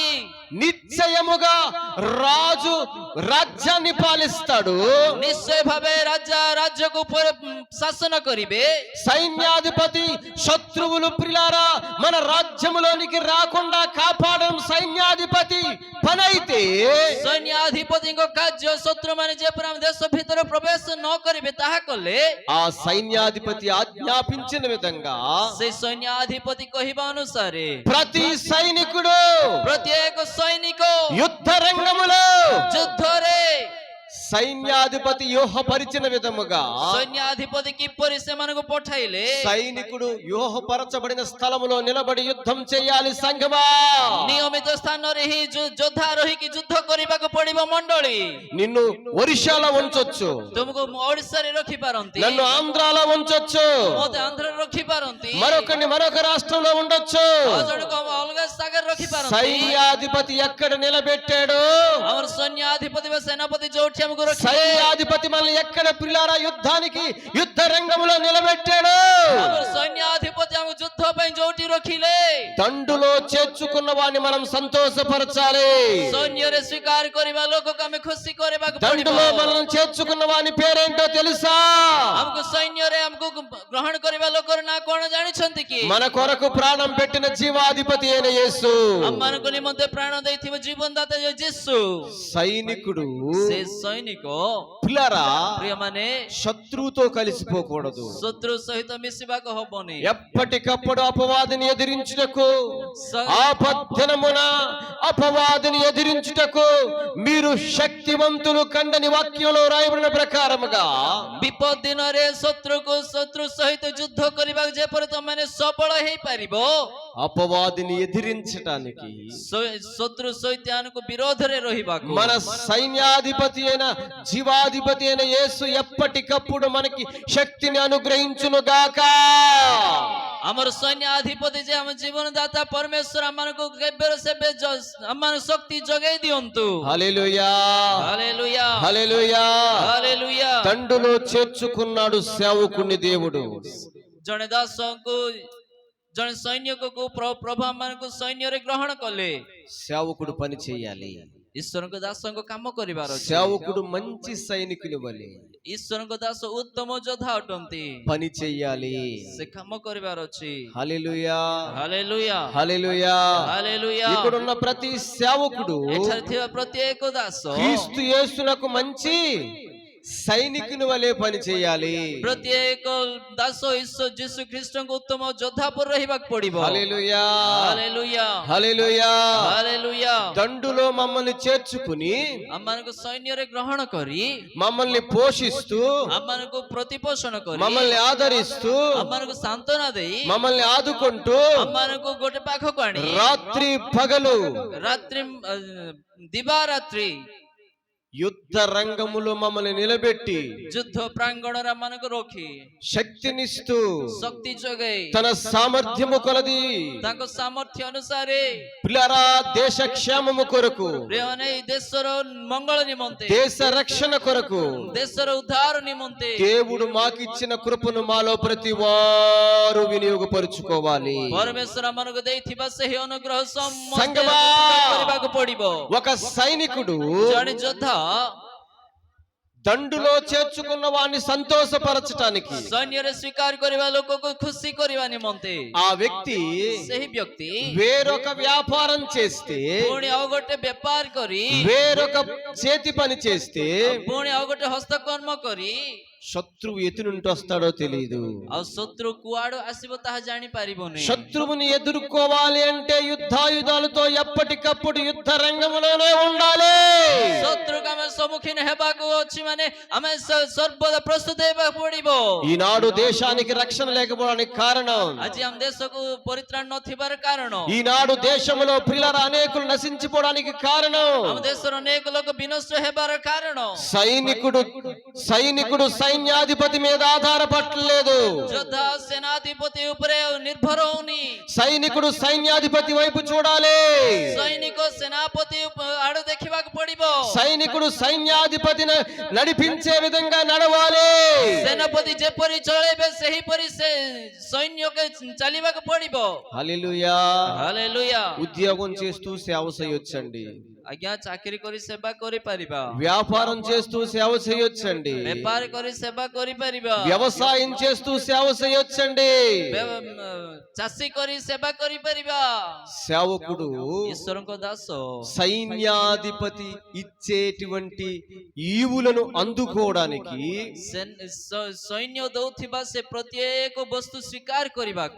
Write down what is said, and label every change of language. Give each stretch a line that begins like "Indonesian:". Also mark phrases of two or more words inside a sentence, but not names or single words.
Telugu: నిశ్చయముగా రాజు రాజ్యాన్ని పాలిస్తాడు.
Odia: ନିଶ୍ଚୟ ଭାବେ ରାଜା ରାଜ୍ୟକୁ ଶାସନ କରିବେ.
Telugu: సైన్యాధిపతి శత్రువులు ప్రిలారా మన రాజ్యములోనికి రాకుండా కాపాడడం సైన్యాధిపతి పని అయితే,
Odia: ସୈନ୍ୟାଧିପତିଙ୍କ କାର୍ଯ୍ୟ ଶତ୍ରୁମାନେ ଯେପରି ଆମ ଦେଶ ଭିତରେ ପ୍ରବେଶ ନ କରିବେ ତାହା କଲେ.
Telugu: ఆ సైన్యాధిపతి ఆజ్ఞాపించిన విధంగా
Odia: ସେ ସୈନ୍ୟାଧିପତି କହିବା ଅନୁସାରେ
Telugu: ప్రతి సైనికుడు
Odia: ପ୍ରତ୍ୟେକ ସୈନିକ
Telugu: యుద్ధ రంగములో
Odia: ଯୁଦ୍ଧରେ
Telugu: సైన్యాధిపతి వ్యూహపరిచిన విధముగా
Odia: ସୈନ୍ୟାଧିପତି କିପରି ସେମାନଙ୍କୁ ପଠାଇଲେ
Telugu: సైనికుడు వ్యూహపరచబడిన స్థలములో నిలబడి యుద్ధం చేయాలి సంఘమా.
Odia: ନିୟମିତ ସ୍ଥାନରେ ହିଁ ଯୋଦ୍ଧା ରହିକି ଯୁଦ୍ଧ କରିବାକୁ ପଡିବ ମଣ୍ଡଳୀ.
Telugu: నిన్ను ఒరిస్సాలో ఉంచొచ్చు,
Odia: ତୁମକୁ ଓଡିଶାରେ ରଖିପାରନ୍ତି,
Telugu: నన్ను ఆంధ్రాలో ఉంచొచ్చు,
Odia: ମୋତେ ଆନ୍ଧ୍ରରେ ରଖିପାରନ୍ତି,
Telugu: మరొకరిని మరొక రాష్ట్రంలో ఉండొచ్చు.
Odia: ଆଉ ଜଣକୁ ଅଲଗା ଜାଗାରେ ରଖିପାରନ୍ତି.
Telugu: సైన్యాధిపతి ఎక్కడ నిలబెట్టాడు,
Odia: ଆମର ସୈନ୍ୟାଧିପତି ବା ସେନାପତି ଯୋଉଠି ଆମକୁ ରଖିଲେ,
Telugu: సైన్యాధిపతి మనల్ని ఎక్కడ పిల్లారా యుద్ధానికి యుద్ధ రంగంలో నిలబెట్టాడు.
Odia: ଆମର సైన్యాధిపతి ଆମକୁ ଯୁଦ୍ଧ ପାଇଁ ଯୋଉଠି ରଖିଲେ,
Telugu: దండులో చేర్చుకున్న వాడిని మనం సంతోషపరచాలి.
Odia: ସୈନ୍ୟରେ ସ୍ୱୀକାର କରିବା ଲୋକକୁ ଆମେ ଖୁସି କରିବାକୁ ପଡିବ.
Telugu: దండులో మనల్ని చేర్చుకున్న వాని పేరేంటో తెలుసా?
Odia: ଆମକୁ ସୈନ୍ୟରେ ଆମକୁ ଗ୍ରହଣ କରିବା ଲୋକର ନାଁ କଣ ଜାଣିଛନ୍ତି କି?
Telugu: మన కొరకు ప్రాణం పెట్టిన జీవాధిపతి అయిన యేసు.
Odia: ଆମମାନଙ୍କ ନିମନ୍ତେ ପ୍ରାଣ ଦେଇଥିବା ଜୀବନଦାତା ଯେଉଁ ଯୀଶୁ.
Telugu: సైనికుడు
Odia: ସେ ସୈନିକ
Telugu: పిల్లరా
Odia: ପ୍ରିୟମାନେ
Telugu: శత్రువుతో కలిసిపోకూడదు.
Odia: ଶତ୍ରୁ ସହିତ ମିଶିବାକୁ ହବନି.
Telugu: ఎప్పటికప్పుడు అపవాదిని ఎదిరించుటకు, స- ఆపద్ధనమున అపవాదిని ఎదిరించుటకు మీరు శక్తివంతులు కండని వాక్యంలో రాయబడిన ప్రకారముగా
Odia: ବିପଦ ଦିନରେ ଶତ୍ରୁ ସହିତ ଯୁଦ୍ଧ କରିବାକୁ ଯେପରି ତମମାନେ ସବଳ ହେଇପାରିବ,
Telugu: అపవాదిని ఎదిరించటానికి
Odia: ଶତ୍ରୁ ସୈତ୍ୟାନକୁ ବିରୋଧରେ ରହିବାକୁ
Telugu: మన సైన్యాధిపతి అయిన జీవాధిపతి అయిన యేసు ఎప్పటికప్పుడు మనకి శక్తిని అనుగ్రహించును గాక.
Odia: ଆମର ସୈନ୍ୟାଧିପତି ଯେ ଆମ ଜୀବନଦାତା ପରମେଶ୍ୱର ଆମମାନଙ୍କୁ କେବେ ସେବେ ଆମମାନଙ୍କୁ ଶକ୍ତି ଯୋଗାଇ ଦିଅନ୍ତୁ.
Telugu: హల్లెలూయా, హల్లెలూయా, హల్లెలూయా. హల్లెలూయా. తండ్రిలో చేర్చుకున్నాడు సేవకుని దేవుడు.
Odia: ଜଣେ ଦାସଙ୍କୁ ଜଣେ ସୈନ୍ୟକୁ ପ୍ରଭୁ ଆମମାନଙ୍କୁ ସୈନ୍ୟରେ ଗ୍ରହଣ କଲେ.
Telugu: సేవకుడు పని చేయాలి.
Odia: ଈଶ୍ୱରଙ୍କ ଦାସଙ୍କ କାମ କରିବାର ଅଛି.
Telugu: సేవకుడు మంచి సైనికుని వలె
Odia: ଈଶ୍ୱରଙ୍କ ଦାସ ଉତ୍ତମ ଯୋଦ୍ଧା ଅଟନ୍ତି.
Telugu: పని చెయ్యాలి.
Odia: ସେ କାମ କରିବାର ଅଛି.
Telugu: హల్లెలూయా,
Odia: ହାଲେଲୁୟା,
Telugu: హల్లెలూయా.
Odia: ହାଲେଲୁୟା.
Telugu: ఇక్కడున్న ప్రతి సేవకుడు
Odia: ଏଠାରେ ଥିବା ପ୍ରତ୍ୟେକ ଦାସ
Telugu: క్రీస్తు యేసునకు మంచి సైనికుని వలె పని చేయాలి.
Odia: ପ୍ରତ୍ୟେକ ଦାସ ଈଶ୍ୱର ଯୀଶୁ ଖ୍ରୀଷ୍ଟଙ୍କ ଉତ୍ତମ ଯୋଦ୍ଧା ପରି ରହିବାକୁ ପଡିବ.
Telugu: హల్లెలూయా,
Odia: ହାଲେଲୁୟା,
Telugu: హల్లెలూయా.
Odia: ହାଲେଲୁୟା.
Telugu: దండులో మమ్మల్ని చేర్చుకుని
Odia: ଆମମାନଙ୍କୁ ସୈନ୍ୟରେ ଗ୍ରହଣ କରି
Telugu: మమ్మల్ని పోషిస్తూ
Odia: ଆମମାନଙ୍କୁ ପ୍ରତିପୋଷଣ କରି
Telugu: మమ్మల్ని ఆదరిస్తూ
Odia: ଆମମାନଙ୍କୁ ସାନ୍ତ୍ୱନା ଦେଇ
Telugu: మమ్మల్ని ఆదుకుంటూ
Odia: ଆମମାନଙ୍କୁ ଗୋଟେ ପାଖକୁ ଆଣି
Telugu: రాత్రి పగలు
Odia: ରାତ୍ରି ଦିବାରାତ୍ରି
Telugu: యుద్ధ రంగములో మమ్మల్ని నిలబెట్టి
Odia: ଯୁଦ୍ଧ ପ୍ରାଙ୍ଗଣରେ ଆମମାନଙ୍କୁ ରଖି
Telugu: శక్తినిస్తూ
Odia: ଶକ୍ତି ଯୋଗାଇ
Telugu: తన సామర్థ్యము కొలది
Odia: ତାଙ୍କ ସାମର୍ଥ୍ୟ ଅନୁସାରେ
Telugu: పిల్లరా దేశ క్షేమము కొరకు,
Odia: ପ୍ରିୟମାନେ ଏଇ ଦେଶର ମଙ୍ଗଳ ନିମନ୍ତେ,
Telugu: దేశ రక్షణ కొరకు
Odia: ଦେଶର ଉଦ୍ଧାର ନିମନ୍ତେ
Telugu: దేవుడు మాకిచ్చిన కృపను మాలో ప్రతి వారు వినియోగపరుచుకోవాలి.
Odia: ପରମେଶ୍ୱର ଆମମାନଙ୍କୁ ଦେଇଥିବା ସେହି ଅନୁଗ୍ରହ ସମସ୍ତେ
Telugu: సంగమా,
Odia: କରିବାକୁ ପଡିବ.
Telugu: ఒక సైనికుడు
Odia: ଜଣେ ଯୋଦ୍ଧା
Telugu: దండులో చేర్చుకున్న వాడిని సంతోషపరచటానికి
Odia: ସୈନ୍ୟରେ ସ୍ୱୀକାର କରିବା ଲୋକକୁ ଖୁସି କରିବା ନିମନ୍ତେ
Telugu: ఆ వ్యక్తి
Odia: ସେହି ବ୍ୟକ୍ତି
Telugu: వేరొక వ్యాపారం చేస్తే,
Odia: ପୁଣି ଆଉ ଗୋଟେ ବେପାର କରି,
Telugu: వేరొక చేతి పని చేస్తే
Odia: ପୁଣି ଆଉ ଗୋଟେ ହସ୍ତକର୍ମ କରି
Telugu: శత్రువు ఎటు నుండి వస్తాడో తెలియదు.
Odia: ଆଉ ଶତ୍ରୁ କୁଆଡୁ ଆସିବ ତାହା ଜାଣି ପାରିବନି.
Telugu: శత్రువుని ఎదుర్కోవాలి అంటే యుద్ధాయుధాలతో ఎప్పటికప్పుడు యుద్ధ రంగంలోనే ఉండాలి.
Odia: ଶତ୍ରୁକୁ ଆମେ ସମ୍ମୁଖୀନ ହେବାକୁ ଅଛି ମାନେ ଆମେ ସର୍ବଦା ପ୍ରସ୍ତୁତ ହେବାକୁ ପଡିବ.
Telugu: ఈనాడు దేశానికి రక్షణ లేకపోవడానికి కారణం,
Odia: ଆଜି ଆମ ଦେଶକୁ ପରିତ୍ରାଣ ନଥିବାର କାରଣ,
Telugu: ఈనాడు దేశంలో పిల్లల అనేకులు నశించిపోవడానికి కారణం,
Odia: ଆମ ଦେଶର ଅନେକ ଲୋକ ବିନଷ୍ଟ ହେବାର କାରଣ,
Telugu: సైనికుడు సైన్యాధిపతి మీద ఆధారపడలేదు.
Odia: ଯୋଦ୍ଧା ସେନାଧିପତି ଉପରେ ନିର୍ଭର ହଉନି.
Telugu: సైనికుడు సైన్యాధిపతి వైపు చూడాలి.
Odia: ସୈନିକ ସେନାପତି ଆଡୁ ଦେଖିବାକୁ ପଡିବ.
Telugu: సైనికుడు సైన్యాధిపతిని నడిపించే విధంగా నడవాలి.
Odia: ସେନାପତି ଯେପରି ଚଳେଇବେ ସେହିପରି ସେ ସୈନ୍ୟକୁ ଚାଲିବାକୁ ପଡିବ.
Telugu: హల్లెలూయా.
Odia: ହାଲେଲୁୟା.
Telugu: ఉద్యోగం చేస్తూ సేవ చేయొచ్చండి,
Odia: ଆଜ୍ଞା ଚାକିରି କରି ସେବା କରିପାରିବା,
Telugu: వ్యాపారం చేస్తూ సేవ చేయొచ్చండి,
Odia: ବେପାର କରି ସେବା କରିପାରିବା,
Telugu: వ్యవసాయం చేస్తూ సేవ చేయొచ్చండి.
Odia: ଚାଷୀ କରି ସେବା କରିପାରିବା.
Telugu: సేవకుడు
Odia: ଈଶ୍ୱରଙ୍କ ଦାସ
Telugu: సైన్యాధిపతి ఇచ్చేటువంటి ఈవులను అందుకోవడానికి
Odia: ସୈନ୍ୟ ଦଉଥିବା ସେ ପ୍ରତ୍ୟେକ ବସ୍ତୁ ସ୍ୱୀକାର କରିବାକୁ